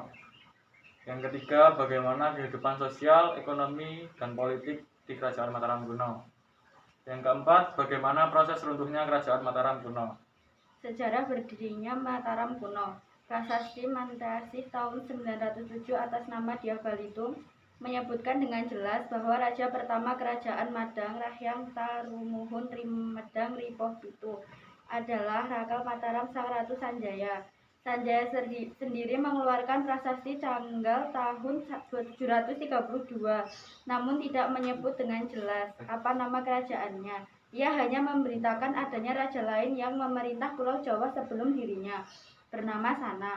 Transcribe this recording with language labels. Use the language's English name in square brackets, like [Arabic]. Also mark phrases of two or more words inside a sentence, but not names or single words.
[Indonesian] Yang ketiga, bagaimana kehidupan sosial, ekonomi, dan politik di Kerajaan Mataram kuno. Yang keempat, bagaimana proses runtuhnya Kerajaan Mataram kuno. Sejarah berdirinya Mataram kuno. Prasasti Mantasih tahun 907 atas nama Dyah Balitung menyebutkan dengan jelas bahwa Raja pertama Kerajaan Madang Rahyang Tarumuhun Rimedang Ripoh Pitu adalah Raka Mataram Sang Ratu Sanjaya. Sanjaya sendiri mengeluarkan prasasti Canggal tahun 732, namun tidak menyebut dengan jelas apa nama kerajaannya. Ia hanya memberitakan adanya raja lain yang memerintah Pulau Jawa sebelum dirinya, bernama Sana.